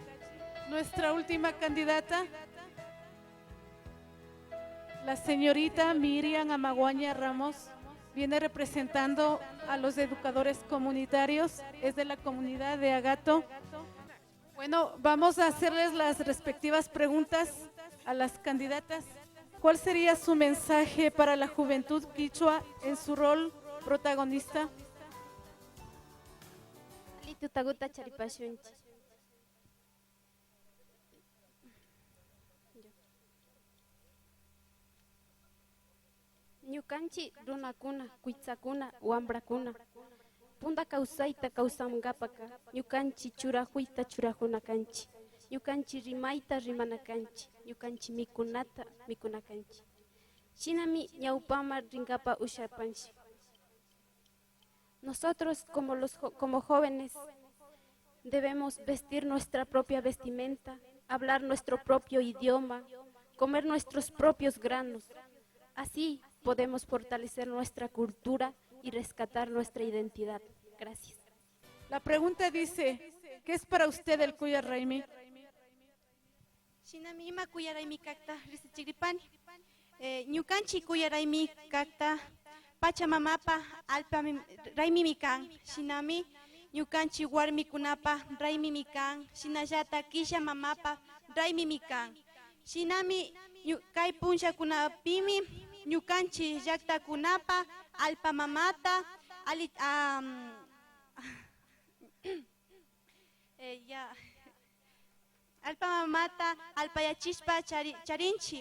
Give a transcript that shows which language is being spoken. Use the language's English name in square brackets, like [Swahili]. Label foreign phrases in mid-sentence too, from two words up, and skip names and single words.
[Spanish] Nuestra última candidata, la señorita Miriam Amaguaña Ramos, viene representando a los educadores comunitarios, es de la comunidad de Agato. Bueno, vamos a hacerles las respectivas preguntas a las candidatas. ¿Cuál sería su mensaje para la juventud quichua en su rol protagonista? [Quechua] Ñukanchi runakuna, kuitzakuna, wambrakuna, punda kawsayta kawsanqapaqa, ñukanchi churajuyta churajunakanchi, ñukanchi rimayta rimanakanchi, ñukanchi mikunata mikunakanchi. Shinami ñawpama rinkapa ushapanchi. [Spanish] Nosotros como jóvenes debemos vestir nuestra propia vestimenta, hablar nuestro propio idioma, comer nuestros propios granos. Así podemos fortalecer nuestra cultura y rescatar nuestra identidad. Gracias. La pregunta dice, ¿qué es para usted el Cuya Raimi? [Quechua] Shinami ima Cuya Raimi kakta risichigripani. Ñukanchi Cuya Raimi kakta Pachamamapa alpa Raimi mikan. Shinami ñukanchi warmikunapa Raimi mikan. Shinallata Kisha mamapa Raimi mikan. Shinami kay punchakunapimi ñukanchi llaqtakunapa alpa mamata alpa mamata alpayachispa charinchi.